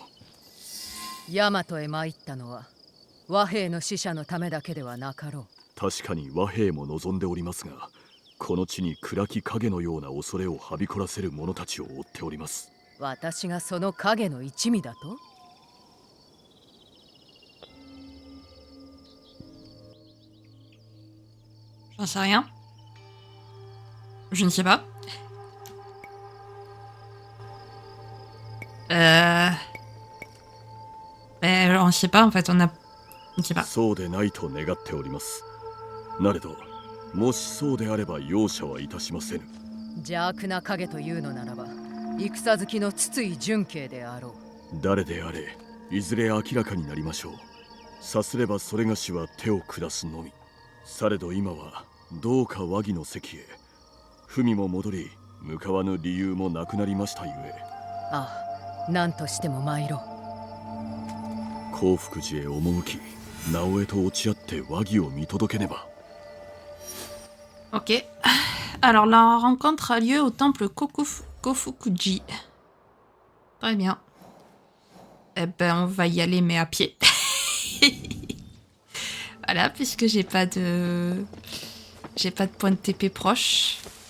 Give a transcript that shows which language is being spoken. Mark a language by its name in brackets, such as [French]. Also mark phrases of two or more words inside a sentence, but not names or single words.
[Japanese] 大和へ参ったのは和平の使者のためだけではなかろう。確かに和平も望んでおりますが、この地に暗き影のような恐れをはびこらせる者たちを追っております。私がその影の一味だと。 [French] J'en sais rien. Je ne sais pas. On ne sait pas en fait, on ne sait pas. [Japanese] そうでないと願っております。なれど、もしそうであれば容赦はいたしませぬ。邪悪な影というのならば、戦好きの筒井純慶であろう。誰であれ、いずれ明らかになりましょう。さすればそれがしは手を下すのみ。されど今はどうか和議の席へ。文も戻り、向かわぬ理由もなくなりましたゆえ。ああ、何としても参ろう。興福寺へ赴き、直江と落ち合って和議を見届けねば。 [French] Ok. Alors la rencontre a lieu au temple Kofukuji. Très bien. Eh ben on va y aller mais à pied. Voilà, puisque j'ai pas de point de TP proche.